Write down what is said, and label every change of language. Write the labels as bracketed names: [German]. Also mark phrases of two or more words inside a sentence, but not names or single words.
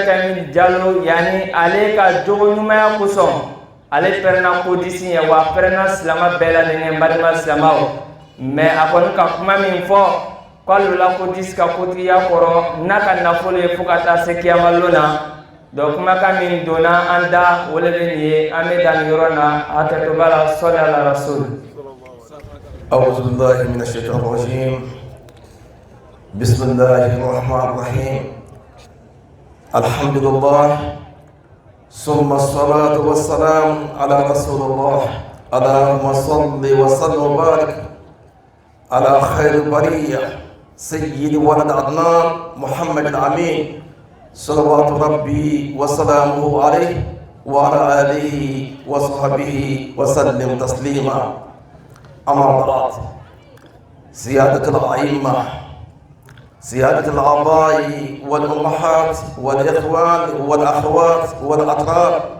[Bambara] Kɛmi Jalo yani ale ka jogo ɲumanya kosɔn ale pɛrɛnna Kodisi ye wa pɛrɛnna silama bɛɛ la ɲɛ balima silamaw mais a kɔni ka kuma min fɔ k'ale la Kodisi ka kotigiya kɔrɔ n'a ka nafolo ye fo ka taa se kiyama don na donc kumakan min donna an da o le bɛ nin ye an bɛ dan nin yɔrɔ na hakɛto b'a la sɔli ala rasul. [Arabic] أعوذ بالله من الشيطان الرجيم بسم الله الرحمن الرحيم الحمد لله ثم الصلاة والسلام على رسول الله اللهم صل وسلم وبارك على خير البرية سيد ولد عدنان محمد الأمين صلوات ربي وسلامه عليه وعلى آله وصحبه وسلم تسليما أما بعد سيادة الأئمة سيادة الآباء والأمهات والإخوان والأخوات والأطراف